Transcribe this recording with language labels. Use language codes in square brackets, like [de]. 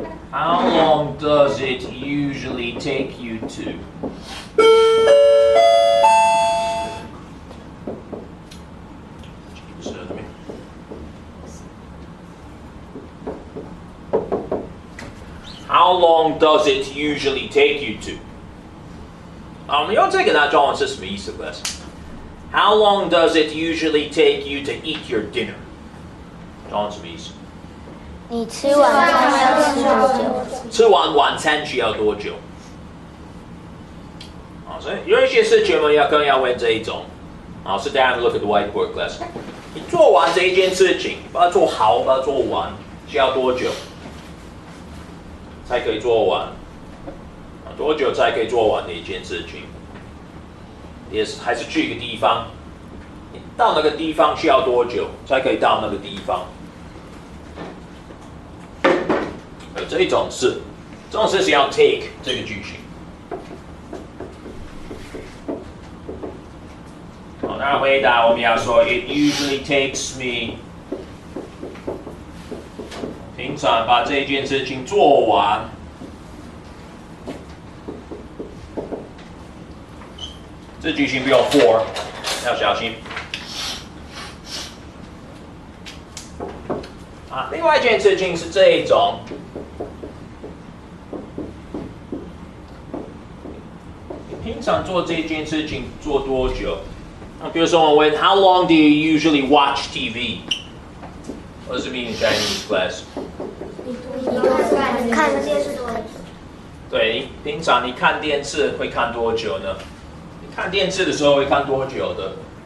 [en] How long does it usually take you to? How long does it usually take you to? [zh] 我们用这个来中文是什么意思 ，class? [en] How long does it usually take you to eat your dinner? [zh] 中文什么意思？你吃晚餐要吃多久？吃完晚餐需要多久？所以有一些事情我们可能要问这一种。 [en] 好 ，sit down and look at the whiteboard, class. [zh] 你做完这一件事情，把它做好，把它做完，需要多久才可以做完？多久才可以做完的一件事情？也是还是去一个地方，你到那个地方需要多久才可以到那个地方？这种是要 take 这个句型。好，那回答我们要说 [en] It usually takes me。 [zh] 平常把这件事情做完。这句型不用 for， 要小心。啊，另外一件事情是这一种。你平常做这件事情做多久？那比如说我问 [en] How long do you usually watch TV? What does it mean in Chinese class? [zh] 看电视多久？对，平常你看电视会看多久呢？看电视的时候会看多久的？